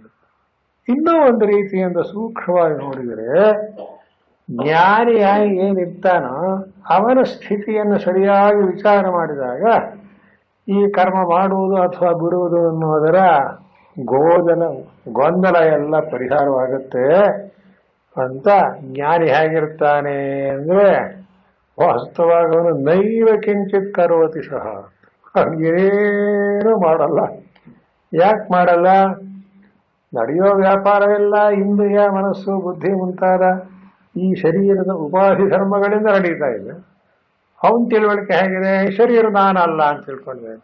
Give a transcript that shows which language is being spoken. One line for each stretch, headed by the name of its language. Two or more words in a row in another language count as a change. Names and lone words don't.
Kannada: ಇನ್ನೂ ಒಂದು ರೀತಿಯಿಂದ ಸೂಕ್ಷ್ಮವಾಗಿ ನೋಡಿದರೆ, ಜ್ಞಾನಿಯಾಗಿ ಏನಿರ್ತಾನೋ ಅವನ ಸ್ಥಿತಿಯನ್ನು ಸರಿಯಾಗಿ ವಿಚಾರ ಮಾಡಿದಾಗ ಈ ಕರ್ಮ ಮಾಡುವುದು ಅಥವಾ ಬಿಡುವುದು ಅನ್ನೋದರ ಗೊಂದಲ ಎಲ್ಲ ಪರಿಹಾರವಾಗುತ್ತೆ ಅಂತ. ಜ್ಞಾನಿ ಹೇಗಿರ್ತಾನೆ ಅಂದ್ರೆ, ವಾಸ್ತವಾಗಿ ಅವನು
Sanskrit: ನೈವ ಕಿಂಚಿತ್ ಕರೋತಿ
Kannada: ಸಹ, ಅವನಿಗೇನು ಮಾಡಲ್ಲ. ಯಾಕೆ ಮಾಡಲ್ಲ? ನಡೆಯೋ ವ್ಯಾಪಾರವೆಲ್ಲ ಇಂದ್ರಿಯ ಮನಸ್ಸು ಬುದ್ಧಿ ಮುಂತಾದ ಈ ಶರೀರದ ಉಪಾಧಿ ಧರ್ಮಗಳಿಂದ ನಡೀತಾ ಇದೆ. ಅವನ ತಿಳುವಳಿಕೆ ಹೇಗಿದೆ? ಶರೀರ ನಾನಲ್ಲ ಅಂತ ತಿಳ್ಕೊಂಡಿದ್ದಾನೆ.